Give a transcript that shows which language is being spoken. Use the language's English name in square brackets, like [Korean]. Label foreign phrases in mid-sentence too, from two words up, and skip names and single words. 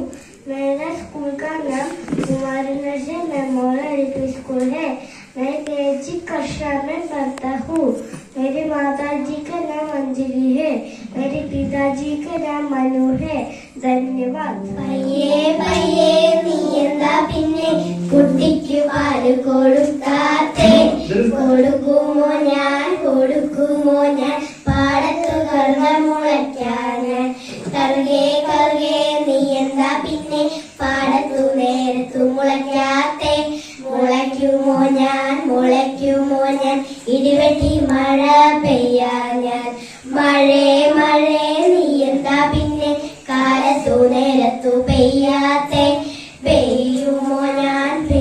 [Hindi] मेरा स्कूल का नाम कुमारनाशन मेमोरियल LP स्कूल है। मैं KG कक्षा में पढ़ता हूँ। मेरी माता जी का नाम अंजलि है। मेरे पिताजी का नाम मनु है। धन्यवाद। [Malayalam] പയ്യേ പയ്യേ നീ എന്താ പിന്നെ കുട്ടിക്ക് പാല് കൊടുക്കാത്തേ? കൊടുക്കുമോ ഞാൻ പാടത്തു കറുക മുളയ്ക്കാന്. കറുകേ കറുകേ നീ എന്താ പിന്നെ പാടത്തു നേരത്തു മുള മുളയ്ക്കാത്തെ മുളയ്ക്കുമോ ഞാൻ മുളയ്ക്കുമോ ഞാൻ ഇടിവെട്ടി മഴ പെയ്യാ ഞാൻ മഴേ മഴേ നീ എന്താ പിന്നെ കാലത്തു നേരത്തു പെയ്യാത്തെ പെയ്യുമോ ഞാൻ